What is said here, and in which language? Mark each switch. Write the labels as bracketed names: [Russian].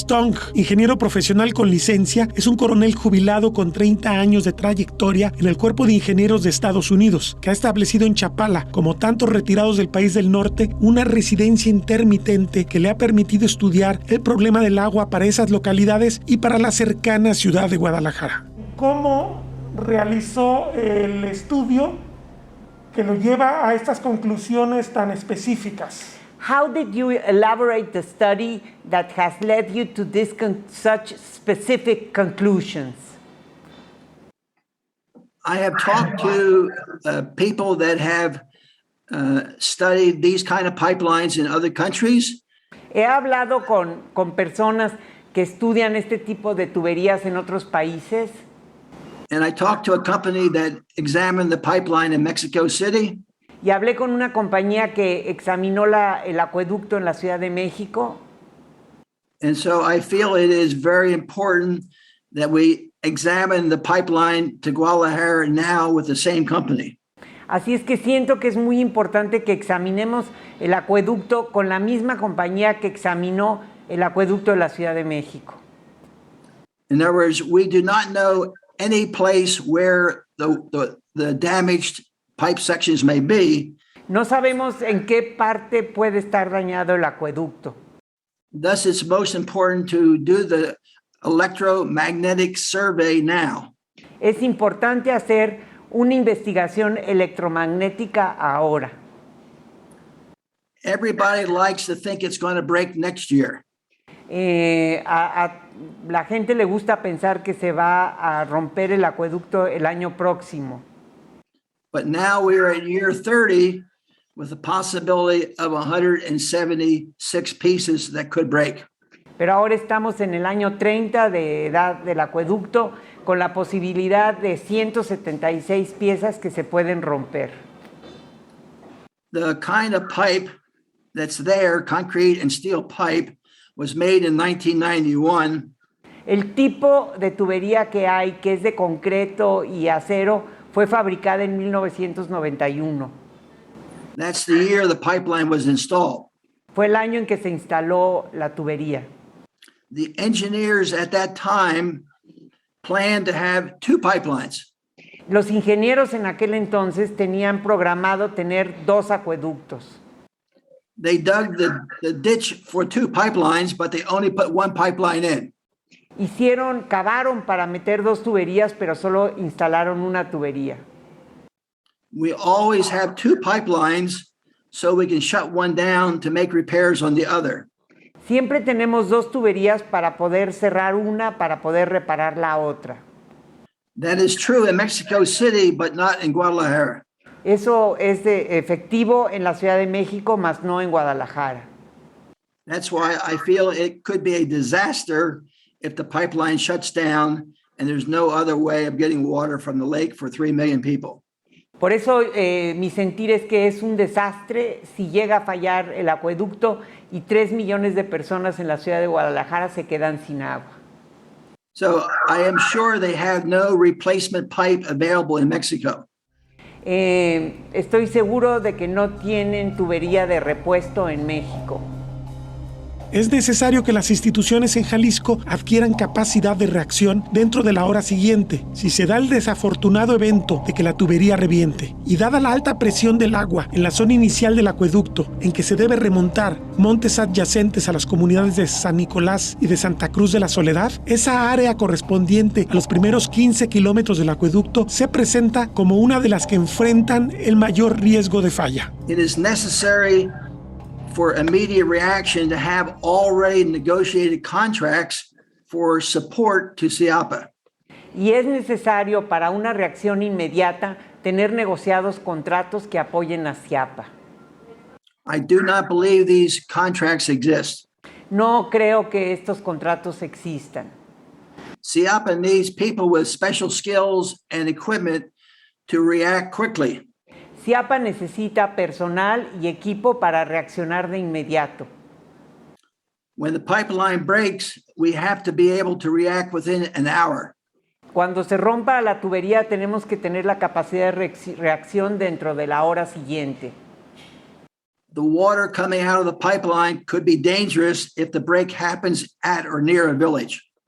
[Spanish] Stong, ingeniero profesional con licencia, es un coronel jubilado con 30 años de trayectoria en el Cuerpo de Ingenieros de Estados Unidos, que ha establecido en Chapala, como tantos retirados del país del norte, una residencia intermitente que le ha permitido estudiar el problema del agua para esas localidades y para la cercana ciudad de Guadalajara. ¿Cómo realizó el estudio que lo lleva a estas conclusiones tan específicas? [English] How did you elaborate the study that has led you to such specific conclusions? I have talked to people that have studied these kind of pipelines in other countries. [Spanish] He hablado con personas que estudian este tipo de tuberías en otros países. [English] And I talked to a company that examined the pipeline in Mexico City. [Spanish] Y hablé con una compañía que examinó el acueducto en la Ciudad de México. [English] And so I feel it is very important that we examine the pipeline to Guadalajara now with the same company. [Spanish] Así es que siento que es muy importante que examinemos el acueducto con la misma compañía que examinó el acueducto de la Ciudad de México. [English] In other words, we do not know any place where the damaged pipe sections may be. [Spanish] No sabemos en qué parte puede estar dañado el acueducto. [English] Thus, it's most important to do the electromagnetic survey now. [Spanish] Es importante hacer una investigación electromagnética ahora. [English] Everybody likes to think it's going to break next year. [Spanish] A la gente le gusta pensar que se va a romper el acueducto el año próximo. [English] But now we are at year 30 with the possibility of 176 pieces that could break. [Spanish] Pero ahora estamos en el año 30 de edad del acueducto con la posibilidad de 176 piezas que se pueden romper. [English] The kind of pipe that's there, concrete and steel pipe, was made in 1991. [Spanish] El tipo de tubería que hay, que es de concreto y acero, fue fabricada en 1991. [English] That's the year the pipeline was installed. [Spanish] Fue el año en que se instaló la tubería. [English] The engineers at that time planned to have 2 pipelines. [Spanish] Los ingenieros en aquel entonces tenían programado tener 2 acueductos. [English] They dug the ditch for 2 pipelines, but they only put 1 pipeline in. [Spanish] Cavaron para meter 2 tuberías, pero solo instalaron una tubería. [English] We always have 2 pipelines so we can shut one down to make repairs on the other. [Spanish] Siempre tenemos 2 tuberías para poder cerrar una, para poder reparar la otra. [English] That is true in Mexico City, but not in Guadalajara. [Spanish] Eso es efectivo en la Ciudad de México, mas no en Guadalajara. [English] That's why I feel it could be a disaster if the pipeline shuts down and there's no other way of getting water from the lake for 3 million people. [Spanish] Por eso mi sentir es que es un desastre si llega a fallar el acueducto y 3 millones de personas en la ciudad de Guadalajara se quedan sin agua. [English] So I am sure they have no replacement pipe available in Mexico. [Spanish] Estoy seguro de que no tienen tubería de repuesto en México. Es necesario que las instituciones en Jalisco adquieran capacidad de reacción dentro de la hora siguiente. Si se da el desafortunado evento de que la tubería reviente y dada la alta presión del agua en la zona inicial del acueducto en que se debe remontar montes adyacentes a las comunidades de San Nicolás y de Santa Cruz de la Soledad, esa área correspondiente a los primeros 15 kilómetros del acueducto se presenta como una de las que enfrentan el mayor riesgo de falla. [English] It is necessary for immediate reaction to have already negotiated contracts for support to CIAPA. [Spanish] Y es necesario para una reacción inmediata tener negociados contratos que apoyen a CIAPA. [English] I do not believe these contracts exist. [Spanish] No creo que estos contratos existan. [English] CIAPA needs people with special skills and equipment to react quickly. [Spanish] CIAPA necesita personal y equipo para reaccionar de inmediato. [English] When the pipeline breaks, we have to be able to react within an hour. [Spanish] Cuando se rompa la tubería, tenemos que tener la capacidad de reacción dentro de la hora siguiente. [English] The water coming out of the pipeline could be dangerous if the break happens at or near a village.